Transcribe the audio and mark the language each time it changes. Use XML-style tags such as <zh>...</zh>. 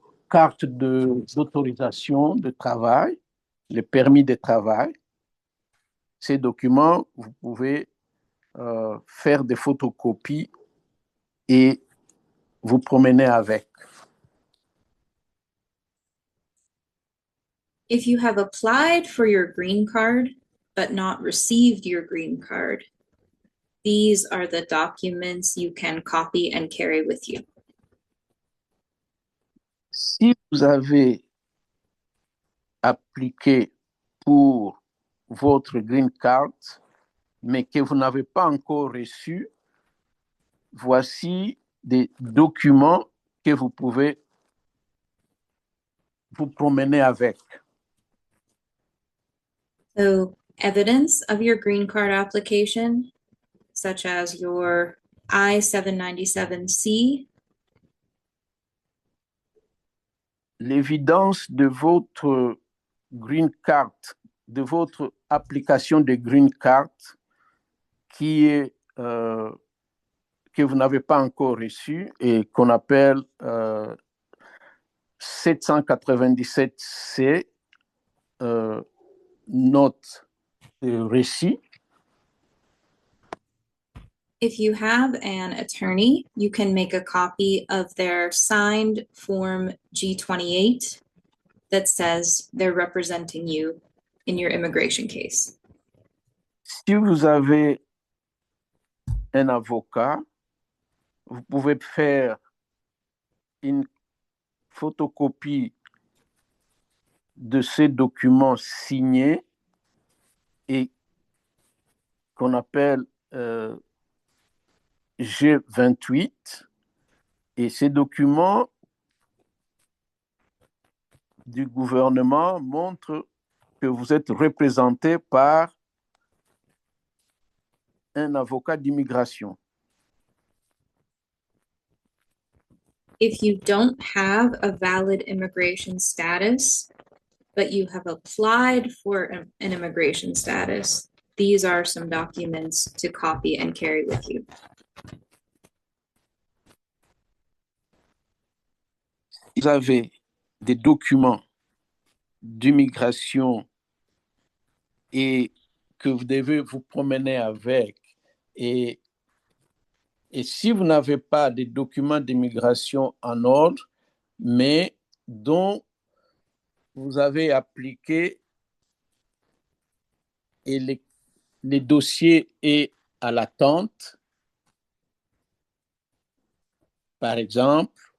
<fr>carte d'autorisation de travail, le permis de travail. Ces documents, vous pouvez faire des photocopies et vous promener avec.</fr> <en>If you have applied for your green card but not received your green card, these are the documents you can copy and carry with you.</en> <fr>Si vous avez appliqué pour votre green card, mais que vous n'avez pas encore reçu, voici des documents que vous pouvez vous promener avec.</fr> <en>So evidence of your green card application, such as your I-797C,</en> <fr>l'évidence de votre green card, de votre application de green card qui est que vous n'avez pas encore reçu et qu'on appelle 797C, note de récit.</fr> <en>if you have an attorney, you can make a copy of their signed Form G28 that says they're representing you in your immigration case.</en> <fr>Si vous avez un avocat, vous pouvez faire une photocopie de ces documents signés et qu'on appelle G28, et ces documents du gouvernement montrent que vous êtes représenté par un avocat d'immigration.</fr> <en>If you don't have a valid immigration status, but you have applied for an immigration status, these are some documents to copy and carry with you.</en> <fr>Vous avez des documents d'immigration et que vous devez vous promener avec, et si vous n'avez pas de documents d'immigration en ordre, mais dont vous avez appliqué et les dossiers est à l'attente, par exemple.</fr>